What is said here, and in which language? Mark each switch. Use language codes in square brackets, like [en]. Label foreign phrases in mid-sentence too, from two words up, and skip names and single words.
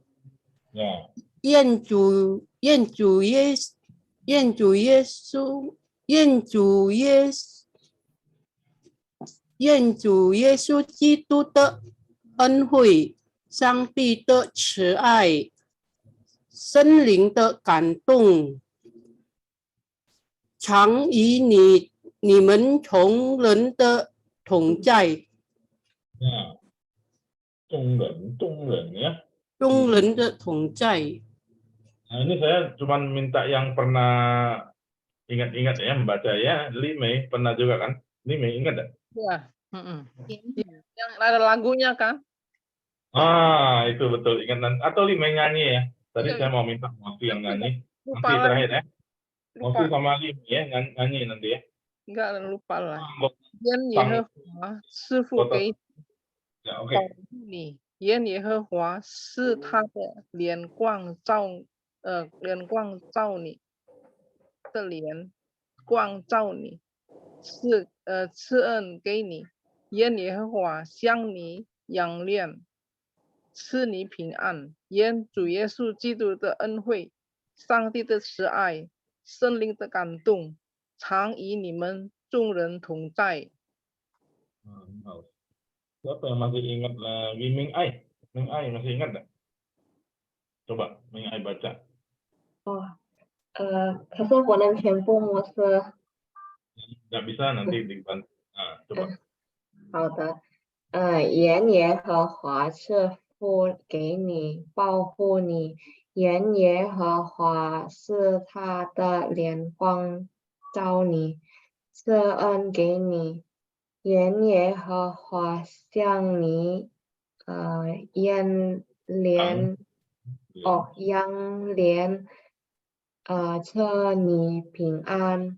[zh] 愿主耶稣基督的恩惠、上帝的慈爱、圣灵的感动，常与你们众人的同在。众人ya. 众人的同在。 [id] Nah, ini saya cuma minta yang pernah ingat-ingat ya membaca ya. Lime pernah juga kan? Lime ingat tak? Ya. Yang ada lagunya kan? Ah, itu betul ingat. Atau Lime nyanyi ya. Tadi saya mau minta Mosi yang nyanyi. Nanti terakhir ya. Mosi sama Lime ya nyanyi nanti ya. Enggak lupa lah. [zh] Yen Yehova 师傅给保护你，愿耶和华使他的脸光照你的脸光照你，赐恩给你，愿耶和华向你扬脸，赐你平安。愿主耶稣基督的恩惠、上帝的慈爱、圣灵的感动，常与你们众人同在。 [id] Siapa yang masih ingat lagi Ming Ai? Ming Ai masih ingat tak? Coba Ming Ai baca. [zh] 可是我能全部模式。 [id] Nggak bisa nanti dibantu. Coba. [zh] 好的。愿耶和华赐福给你，保护你。愿耶和华使他的脸光照你，赐恩给你。愿耶和华向你扬脸，赐你平安。